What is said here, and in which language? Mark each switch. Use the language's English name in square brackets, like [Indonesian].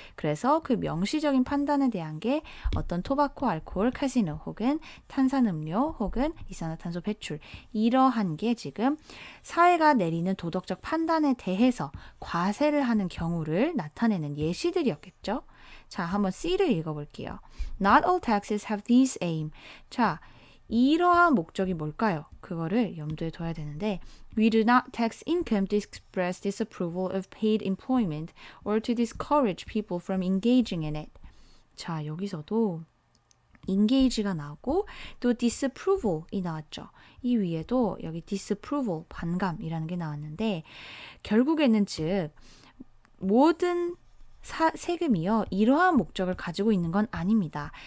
[Korean] 그래서 그 명시적인 판단에 대한 게 어떤 토바코, 알코올, 카지노 혹은 탄산음료 혹은 이산화탄소 배출, 이러한 게 지금 사회가 내리는 도덕적 판단에 대해서 과세를 하는 경우를 나타내는 예시들이었겠죠. 자, 한번 C를 읽어볼게요. [English] Not all taxes have this aim. [Korean] 자, 이러한 목적이 뭘까요? 그거를 염두에 둬야 되는데 [English] We do not tax income to express disapproval of paid employment or to discourage people from engaging in it. [Korean] 자, 여기서도 engage가 나오고 또 disapproval이 나왔죠. 이 위에도 여기 disapproval, 반감이라는 게 나왔는데 결국에는 즉 모든 세금이요 이러한 목적을 가지고 있는 건 아닙니다.